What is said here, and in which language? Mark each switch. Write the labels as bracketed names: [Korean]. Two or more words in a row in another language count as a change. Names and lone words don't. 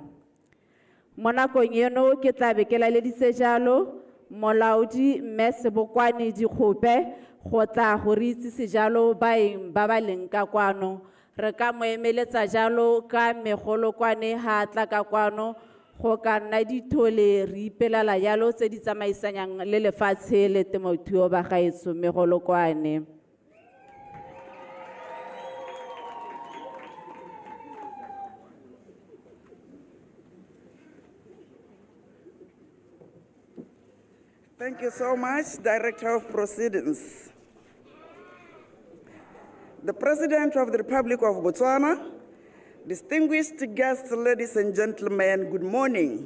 [Tswana] Mo nakong eno ke tla be ke laleditse jalo molaodi Mme Sebokwane Dikgope go tla go re itse sejalo baeng ba ba leng ka kwano. Re ka mo emeletsa jalo ka megolokwane ha tla ka kwano go ka nna dithole re ipelala jalo tse di tsamaisanyang le lefatshe le temothuo ba gaetso megolokwane. [English] Thank you so much, Director of Proceedings. The President of the Republic of Botswana, distinguished guests, ladies and gentlemen, good morning.